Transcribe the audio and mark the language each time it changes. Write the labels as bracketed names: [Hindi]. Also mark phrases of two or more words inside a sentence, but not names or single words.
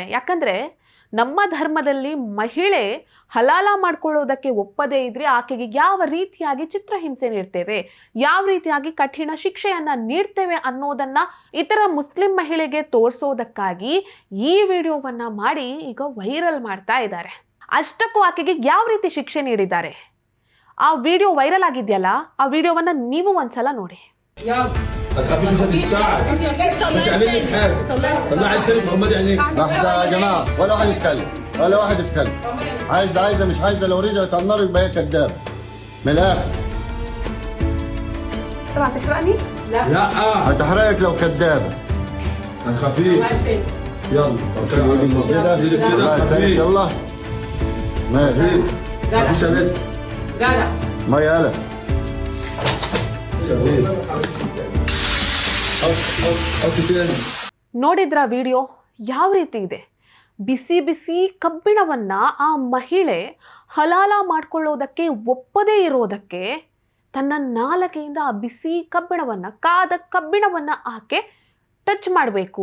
[Kannada] ಯಾಕಂದ್ರೆ ನಮ್ಮ ಧರ್ಮದಲ್ಲಿ ಮಹಿಳೆ ಹಲಾಲ ಮಾಡ್ಕೊಳ್ಳೋದಕ್ಕೆ ಒಪ್ಪದೇ ಇದ್ರೆ ಆಕೆಗೆ ಯಾವ ರೀತಿಯಾಗಿ ಚಿತ್ರಹಿಂಸೆ ನೀಡ್ತೇವೆ, ಯಾವ ರೀತಿಯಾಗಿ ಕಠಿಣ ಶಿಕ್ಷೆಯನ್ನ ನೀಡ್ತೇವೆ ಅನ್ನೋದನ್ನ ಇತರ ಮುಸ್ಲಿಂ ಮಹಿಳೆಗೆ ತೋರಿಸೋದಕ್ಕಾಗಿ ಈ ವಿಡಿಯೋವನ್ನ ಮಾಡಿ ಈಗ ವೈರಲ್ ಮಾಡ್ತಾ ಇದ್ದಾರೆ. ಅಷ್ಟಕ್ಕೂ ಆಕೆಗೆ ಯಾವ ರೀತಿ ಶಿಕ್ಷೆ ನೀಡಿದ್ದಾರೆ, ಆ ವಿಡಿಯೋ ವೈರಲ್ ಆಗಿದೆಯಲ್ಲ, ಆ ವಿಡಿಯೋವನ್ನ ನೀವು ಒಂದ್ಸಲ ನೋಡಿ. [Arabic] لحظة يا جماعة، ولا واحد يتكلم، ولا واحد يتكلم. عايزة مش عايزة، لو رجعت على النار يبقى هي كدابة. من الآخر. طبعا تحرقني؟ لا هتحرقك لو كدابة. خفيف. يلا كده الله يسلمك. يلا ماشي. مفيش عليك. ما يالا [Kannada] ನೋಡಿದ್ರ ವಿಡಿಯೋ ಯಾವ ರೀತಿ ಇದೆ? ಬಿಸಿ ಬಿಸಿ ಕಬ್ಬಿಣವನ್ನ ಆ ಮಹಿಳೆ ಹಲಾಲ ಮಾಡ್ಕೊಳ್ಳೋದಕ್ಕೆ ಒಪ್ಪದೇ ಇರೋದಕ್ಕೆ ತನ್ನ ನಾಲಗೆಯಿಂದ ಆ ಬಿಸಿ ಕಬ್ಬಿಣವನ್ನ, ಕಾದ ಕಬ್ಬಿಣವನ್ನ ಆಕೆ ಟಚ್ ಮಾಡಬೇಕು.